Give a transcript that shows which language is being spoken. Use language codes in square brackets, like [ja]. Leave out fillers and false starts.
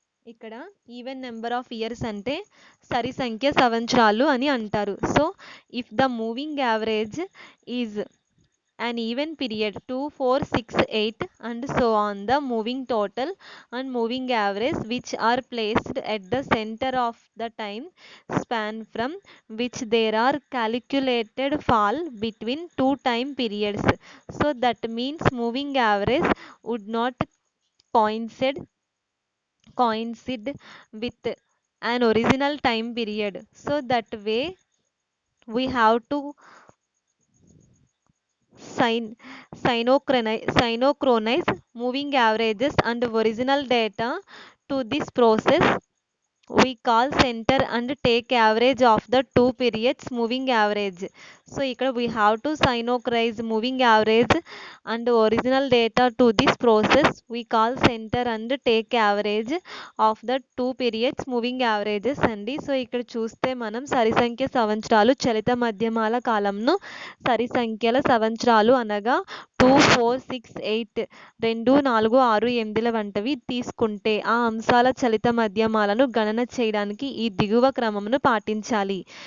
[en] ఇక్కడ even number of years [te] అంటే సరి సంఖ్య సంవత్సరాలు అని అంటారు. [en] So if the moving average is an even period 2, 4, 6, 8, and so on. The moving total and moving average, which are placed at the center of the time span from which there are calculated fall between two time periods. So that means moving average would not coincide coincide with an original time period. So that way we have to syn- synchronize moving averages and original data to this process we call center and take average of the two periods moving average. So [te] ఇక్కడ [en] we have to synchronize moving average and original data to this process we call center and take average of the two periods moving averages అండి. [te] So ఇక్కడ చూస్తే మనం సరి సంఖ్య సంవత్సరాలు చలిత మధ్యమాల కాలంను సరి సంఖ్యల సంవత్సరాలు అనగా 2, 4, 6, 8 2, 4, 6, 8 వంటివి తీసుకుంటే ఆ అంశాల చలిత మధ్యమాలను గణన చేయడానికి ఈ దిగువ క్రమమును పాటించాలి.